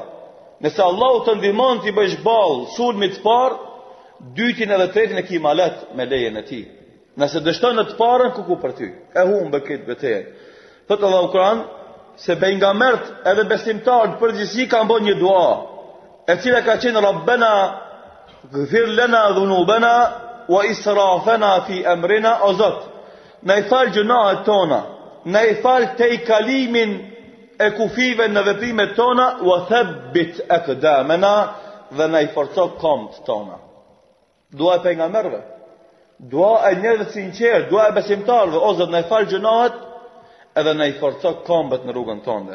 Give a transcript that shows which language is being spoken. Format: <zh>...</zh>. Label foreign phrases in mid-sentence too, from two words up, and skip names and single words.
<sq>Nëse Allahu të ndihmon ti bësh ballë sulmit të parë, dytin edhe tretin e ki malet me lejen e tij. Nëse dështon në të parën, ku për ty? E humbe këtë betejë. Thot Allahu Kur'an se pejgambert edhe besimtarët përgjithësi kanë bërë një dua, e cila ka qenë</sq> <ar>ربنا اغفر لنا ذنوبنا وإسرافنا في أمرنا,</ar> <sq>o Zot, na i fal gjunahet tona, na i fal te i kalimin e kufive në veprimet tona,</sq> <ar>وثبت أقدامنا,</ar> <sq>dhe na i forco këmbët tona. Dua e pejgamberëve, dua e njerëzve të sinqertë, dua e besimtarëve, o Zot, na i fal gjunahet edhe na i forco këmbët në rrugën tonë.</sq>